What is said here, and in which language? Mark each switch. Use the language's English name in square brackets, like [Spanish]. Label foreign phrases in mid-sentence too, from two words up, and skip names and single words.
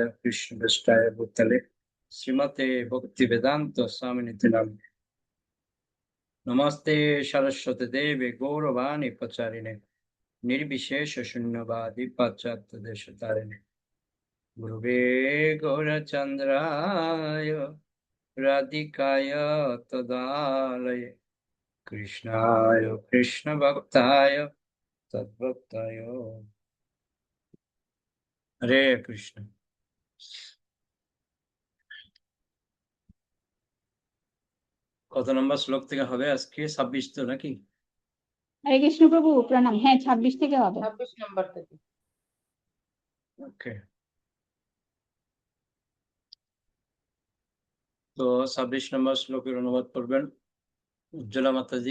[Sanskrit] कृष्णप्रेष्ठाय भूतले श्रीमते भक्तिवेदान्त स्वामिनिति नामिने नमस्ते सरस्वती देवे गौरवाणी प्रचारिणे निर्विशेष शून्यवादी पाश्चात्य देशतारिणे गुरुवे गौरचंद्राय राधिकाय तदालये कृष्णाय कृष्ण भक्ताय तद्भक्ताय हरे कृष्ण। [Bangla] কত নম্বর শ্লোক থেকে হবে আজকে? 26 তো নাকি? হরে কৃষ্ণ প্রভু প্রণাম। হ্যাঁ, 26 থেকে হবে। 26 নম্বর থেকে। ওকে, তো 26 নম্বর শ্লোকের অনুবাদ করবেন উজ্জ্বলা মাতাজি।